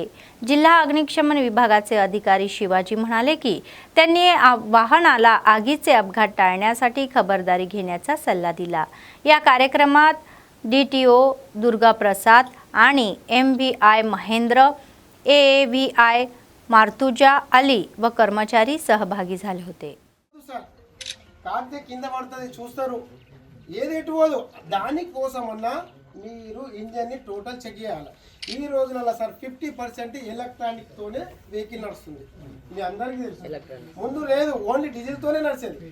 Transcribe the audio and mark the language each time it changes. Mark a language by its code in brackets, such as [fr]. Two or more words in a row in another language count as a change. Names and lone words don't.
[mr] जिल्हा अग्निशमन विभागाचे अधिकारी शिवाजी म्हणाले की त्यांनी वाहनाला आगीचे अपघात टाळण्यासाठी खबरदारी घेण्याचा सल्ला दिला. या कार्यक्रमात DTO दुर्गा प्रसाद आणि MVI महेंद्र, AAVI मार्तुजा अली व कर्मचारी सहभागी झाले होते. [te] కాకపోతే కింద పడుతుంది చూస్తారు, ఏది ఎటు పోదు. దానికోసమన్నా మీరు ఇంజన్ని టోటల్ చెక్ చేయాలి. ఈ రోజున సార్ 50% ఎలక్ట్రానిక్తోనే వెహికల్ నడుస్తుంది. మీ అందరికీ తెలుసు, ముందు లేదు, ఓన్లీ డీజిల్తోనే నడిచేది.